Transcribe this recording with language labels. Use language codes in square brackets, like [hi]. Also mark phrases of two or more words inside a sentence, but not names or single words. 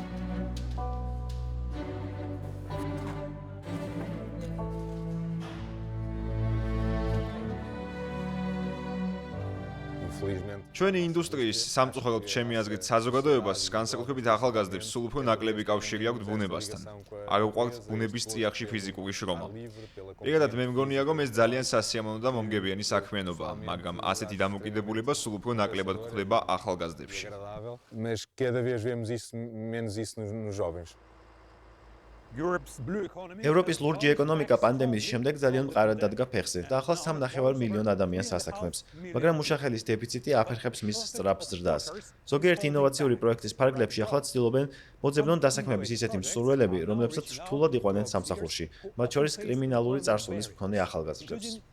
[ka] ჩვენი ინდუსტრიის, სამწუხაროდ ჩემი აზრით, საზოგადოებას, განსაკუთრებით ახალგაზრდებს, სულ უფრო ნაკლები კავშირი აქვთ ბუნებასთან. არ უყვართ ბუნების წიაღში ფიზიკური შრომა. პირადად მე მგონია, რომ ეს ძალიან სასიამოვნო და მომგებიანი საქმიანობაა, მაგრამ ასეთი დამოკიდებულება სულ უფრო ნაკლებად გვხვდება ახალგაზრდებში. [pt] Mas cada vez vemos menos isso nos jovens. [ka] ევროპის ლურჯი ეკონომიკა პანდემიის შემდეგ ძალიან მყარად დადგა ფეხზე და ახლა 3,5 მილიონ ადამიანს ასაქმებს, მაგრამ მუშახელის დეფიციტი აფერხებს მის სწრაფ ზრდას. ზოგიერთი ინოვაციური პროექტის ფარგლებში ახლა ცდილობენ მოძებნონ დასაქმების ისეთი მსურველები, რომლებსაც რთულად იყვანენ სამსახურში, მათ შორის კრიმინალური წარსულის მქონე ახალგაზრდებს.